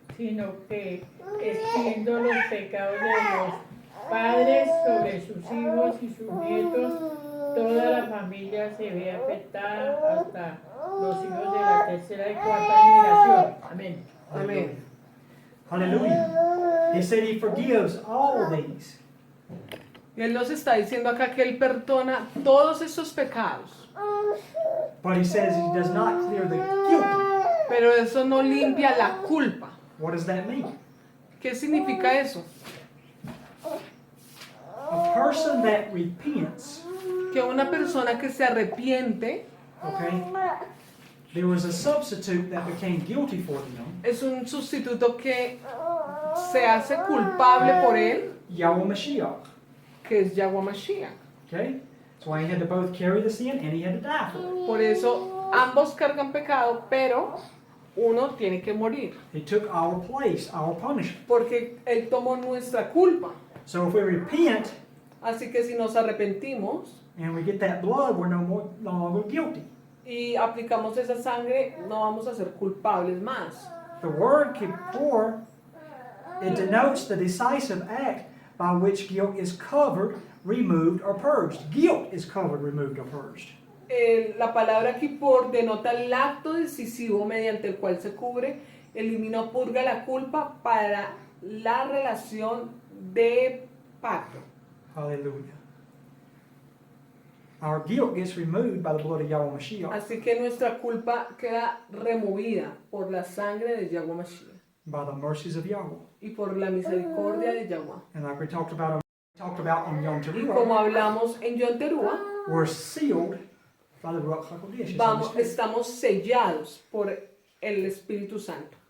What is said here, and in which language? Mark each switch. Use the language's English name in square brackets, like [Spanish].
[Spanish] sino que extiendo los pecados de los padres sobre sus hijos y sus nietos. Toda la familia se ve afectada hasta los hijos de la tercera y cuarta generación. Amén. Amén. [English] Hallelujah. He said he forgives all these. [Spanish] Él nos está diciendo acá que Él perdona todos estos pecados, [English] But he says he does not clear the guilty. [Spanish] pero eso no limpia la culpa. [English] What does that mean? [Spanish] ¿Qué significa eso? [English] A person that repents, [Spanish] Que una persona que se arrepiente [English] okay, there was a substitute that became guilty for them, [Spanish] es un sustituto que se hace culpable por él, [English] Yahweh Mashiach. [Spanish] que es Yahweh Mashiach. [English] Okay? That's why he had to both carry the sin and he had to die for it. [Spanish] Por eso ambos cargan pecado, pero uno tiene que morir, [English] He took our place, our punishment. [Spanish] porque Él tomó nuestra culpa. [English] So if we repent [Spanish] Así que si nos arrepentimos [English] and we get that blood, we're no longer guilty. [Spanish] y aplicamos esa sangre, no vamos a ser culpables más. [English] The word kippur, it denotes the decisive act by which guilt is covered, removed, or purged. Guilt is covered, removed, or purged. [Spanish] La palabra kippur denota el acto decisivo mediante el cual se cubre, elimina o purga la culpa para la relación de pacto. [English] Hallelujah. Our guilt gets removed by the blood of Yahweh Mashiach, [Spanish] Así que nuestra culpa queda removida por la sangre de Yahweh Mashiach [English] by the mercies of Yahweh. [Spanish] y por la misericordia de Yahweh. [English] And like we talked about on Yom [Spanish] Y como [English] Teruah, [Spanish] hablamos en Yom Teruah, [English] we're sealed by the Ruach HaKodesh. It's in the [Spanish] vamos, [English] Spirit. [Spanish] estamos sellados por el Espíritu Santo.